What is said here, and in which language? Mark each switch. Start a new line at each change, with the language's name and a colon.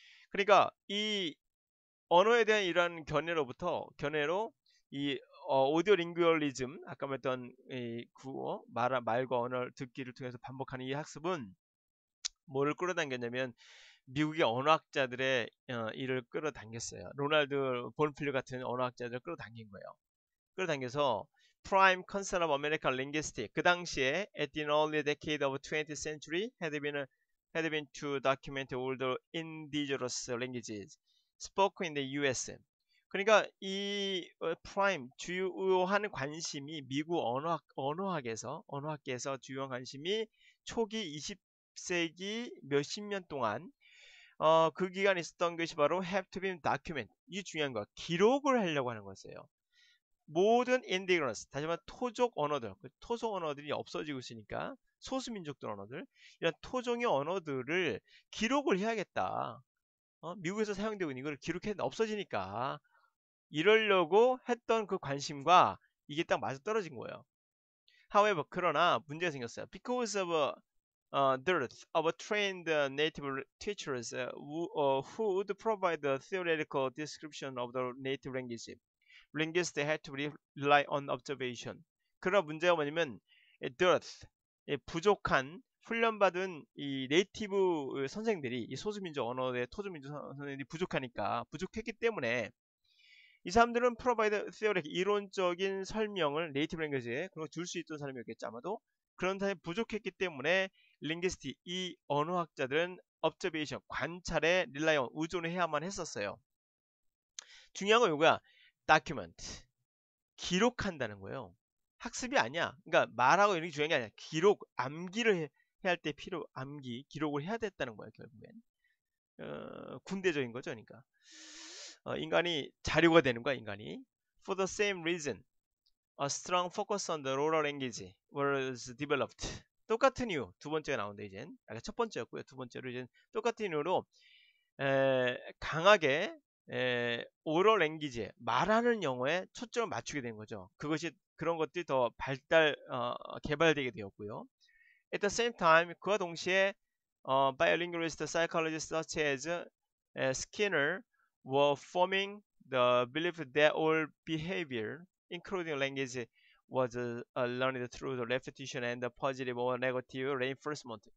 Korean: 그러니까 이 언어에 대한 이러한 견해로 이 오디오 링구얼리즘 아까 말했던 이 구어 말과 언어를 듣기를 통해서 반복하는 이 학습은 뭐를 끌어당겼냐면 미국의 언어학자들의 일을 끌어당겼어요. 로날드 본필드 같은 언어학자들을 끌어당긴 거예요. 끌어당겨서
English: Prime Concern of American Linguistics 그 당시에 at the early decade of 20th century had been to document all the indigenous languages spoken in the U.S.
Korean: 그러니까 이 프라임 주요한 관심이 미국 언어학에서 주요한 관심이 초기 20세기 몇십 년 동안 그 기간에 있었던 것이 바로
English: have to be document
Korean: 이 중요한 거 기록을 하려고 하는 거였어요. 모든 indigenous 다시 말해 토족 언어들이 없어지고 있으니까 소수민족들 언어들 이런 토종의 언어들을 기록을 해야겠다. 미국에서 사용되고 있는 걸 기록했는데 없어지니까 이러려고 했던 그 관심과 이게 딱 맞아떨어진 거예요. However, 그러나 문제가 생겼어요.
English: Because of dearth of trained native teachers who would provide a theoretical description of the native language. linguists had to rely on observation.
Korean: 그런 문제가 뭐냐면 dearth, 부족한 훈련받은 이 네이티브 선생들이 이 소수민족 언어의 토주민족 선생들이 부족했기 때문에 이 사람들은
English: provide theory
Korean: 이론적인 설명을 네이티브 랭귀지에 그리고 줄 수 있던 사람이었겠죠 아마도 그런 사람이 부족했기 때문에 링기스틱 이 언어학자들은 observation 관찰에
English: rely on
Korean: 의존을 해야만 했었어요. 중요한 건 이거야. document 기록한다는 거예요. 학습이 아니야. 그러니까 말하고 이런 게 중요한 게 아니야. 기록, 암기를 해야 할 때 기록을 해야 됐다는 거예요. 결국엔 군대적인 거죠. 그러니까 인간이 자료가 되는 거야. 인간이.
English: For the same reason, a strong focus on the oral language was developed.
Korean: 똑같은 이유 두 번째가 나온다 이젠. 아까 첫 번째였고요. 두 번째로 이제 똑같은 이유로 강하게 오럴 랭귀지에 말하는 영어에 초점을 맞추게 된 거죠. 그런 것들이 더 개발되게 되었고요.
English: At the same time
Korean: 그와 동시에
English: bilingualist psychologists such as Skinner were forming the belief that all behavior, including language, was learned through the repetition and the positive or negative reinforcement.